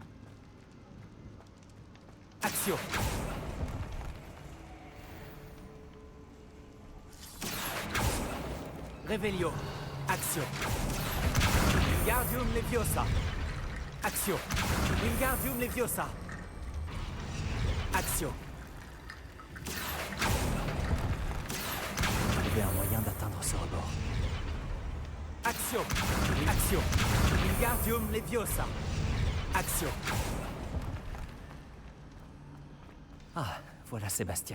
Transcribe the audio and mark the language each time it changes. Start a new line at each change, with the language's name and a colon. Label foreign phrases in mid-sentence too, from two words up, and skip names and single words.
French: Action. Revelio. Action. Wingardium Leviosa. Action. Wingardium Leviosa. Action. Trouver un moyen d'atteindre ce rebord. Action. Action. Wingardium Leviosa. Action. Ah, voilà Sébastien.